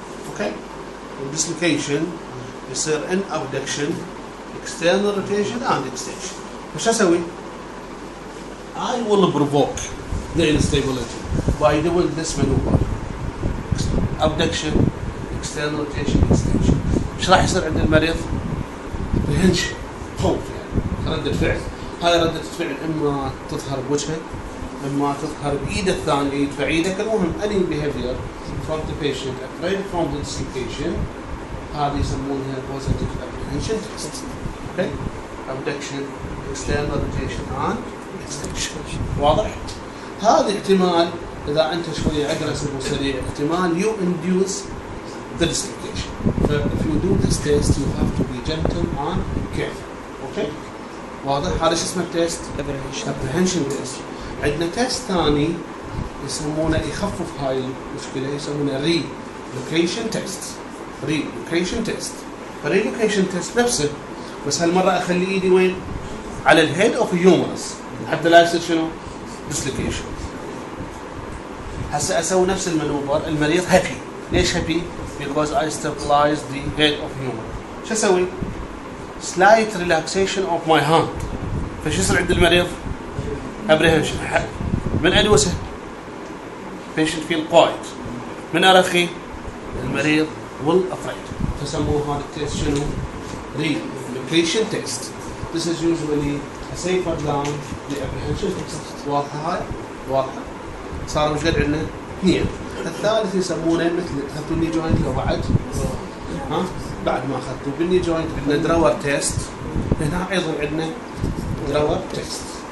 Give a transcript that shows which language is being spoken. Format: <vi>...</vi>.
<ar>اوكي؟ الديسلوكيشن يصير</ar> <en>in abduction external rotation and extension.</en> <ar>فش اسوي؟</ar> <en>I will provoke the instability by doing this maneuver. Abduction, external rotation, extension.</en> <ar>ايش راح يصير عند المريض؟ يهنش خوف يعني ردة فعل. هاي ردة الفعل اما تظهر بوجهه اما تظهر بايده الثانية يدفع ايدك. المهم</ar> <en>any behavior from the patient afraid from the dislocation</en> <ar>هذه يسمونها</ar> <en>positive apprehension test. Okay? Abduction, external rotation and extension.</en> <ar>واضح؟ هذا احتمال اذا انت شويه اجريسيف وسريع احتمال</ar> <en>you induce the dislocation. If you do this test you have to be gentle and careful.</en> <ar>اوكي؟ واضح؟ هذا شو اسمه التيست؟ apprehension test. عندنا تيست ثاني يسمونه يخفف هاي المشكله يسمونه relocation test.</ar> <en>relocation test.</en> <ar>relocation test نفسه بس هالمره اخلي ايدي وين؟ على الهيد اوف هيومرس حتى لا يصير شنو؟ dislocation. هسه اسوي نفس المانوفر المريض هابي. ليش هابي؟</ar> <en>because I stabilize the head of humerus.</en> <ar>شو اسوي؟</ar> <en>slight relaxation of my hand.</en> <ar>فش يصير عند المريض؟ apprehension. من ادوسه</ar> <en>patient feel quiet.</en> <ar>من ارخي المريض</ar> <en>will afraid.</en> <ar>فسموه هذا التيست شنو؟ relocation test.</ar> <en>This is usually a safer than the apprehension test.</en> <ar>واضحه هاي؟ واضحه؟ صاروا مش قد عندنا؟ اثنين. الثالث يسمونه مثل اخذتوا الني جوينت لو بعد؟ ها؟ بعد ما اخذتوا بالني جوينت عندنا دراور تيست. هنا ايضا عندنا دراور تيست.</ar>